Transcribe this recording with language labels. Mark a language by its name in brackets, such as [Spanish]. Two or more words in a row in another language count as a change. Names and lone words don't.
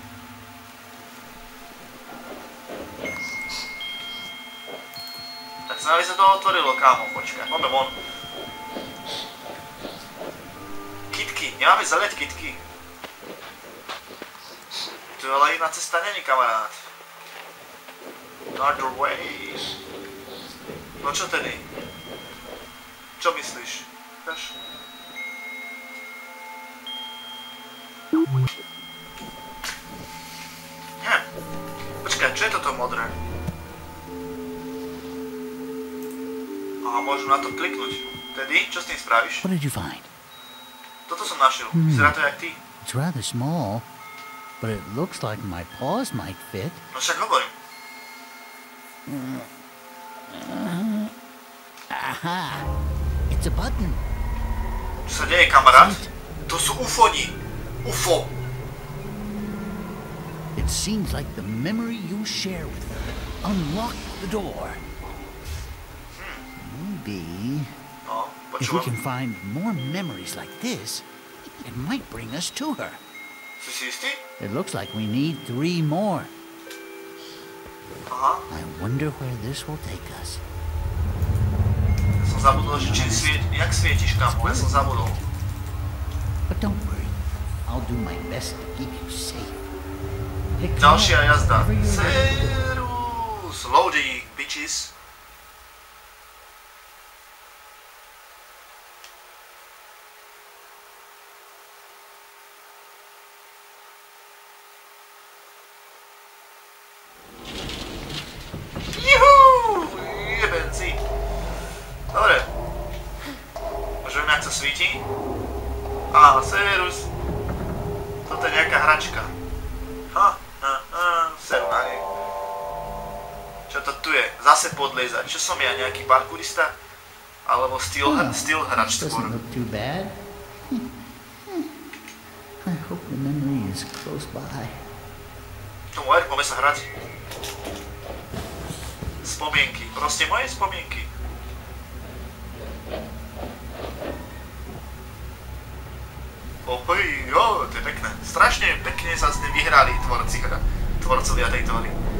[Slovak] Tak sa by sa to otvorilo, kámo, počkaj, poďme von. Kitky, nemáme zaliať kitky. Tu ale iná cesta není, kamarát. [English] Another way. [Slovak] No čo tedy? Čo myslíš? Ukáž? Počkaj, čo je toto modré? Aha, môžem na to kliknúť. Tedy, čo s tým spravíš? [English] What did you find? [Slovak] Toto som našiel. Vyzerá to jak ty. [English] It's rather small, but it looks like my paws might fit. [Slovak] No však hovorím. Aha! [English] It's a button. [Slovak] Čo sa deje, kamarát? To sú ufoni. [English] UFO. It seems like the memory you share with her unlocked the door. Maybe [Slovak] No, [English] if we [Slovak] počúvam. [English] can find more memories like this, it might bring us to her. [Slovak] Si si istý? [English] It looks like we need 3 more. [Slovak] Aha. [English] I wonder where this will take us. [Slovak] jak svietiš, kamo, ja som zabudol. [English] But don't worry. I'll do my best to keep you safe. Pick me [Slovak] Ďalšia [English] up [Slovak] jazda. [English] whenever you're ready. [Slovak] Serus! [English] Loading, bitches. [Slovak] Juhu! Jebenci. Dobre. Môžeme, jak sa svíti? Á, serus. Toto je nejaká hračka. Servani. Čo to tu je? Zase podliezať. Čo som ja, nejaký parkourista? Alebo styl hrač skôr? [English] Doesn't look too bad. I hope the memory is close by. [Slovak] Tomu ver, poďme sa hrať. Spomienky. Proste moje spomienky. To je pekné. Strašne pekne sa s tým vyhrali tvorcovia tejto hry.